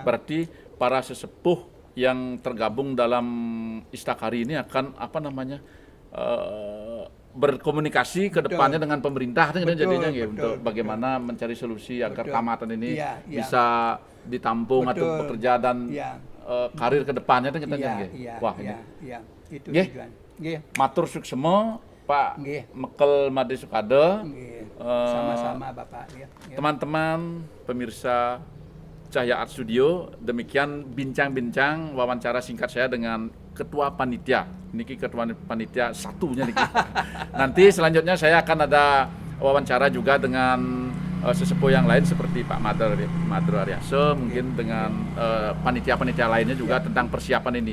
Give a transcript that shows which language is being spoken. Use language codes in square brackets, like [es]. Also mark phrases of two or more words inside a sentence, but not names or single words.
[id] Berarti para sesepuh yang tergabung dalam Istakari ini akan apa namanya berkomunikasi ke depannya dengan pemerintah kan Betul, jadinya ya, betul, untuk betul. bagaimana mencari solusi agar Betul. tamatan ini Iya, iya. bisa ditampung atau Betul. bekerja dan Iya. karir ke depannya kan kita Iya, nggih. iya, Wah, iya, ini iya. Itu Nggih. tujuan. Nggih, [ban] matur suksema Pak [id] Nggih. Mekel Made Sukade. nggih. Eh, Sama-sama Bapak. Ya, ya. Teman-teman pemirsa Cahya Art Studio, demikian bincang-bincang wawancara singkat saya dengan Ketua Panitia. Niki Ketua Panitia satunya niki. Nanti selanjutnya saya akan ada wawancara juga dengan sesepuh yang lain seperti Pak Madro Aryaso, mungkin dengan panitia-panitia lainnya juga tentang persiapan ini.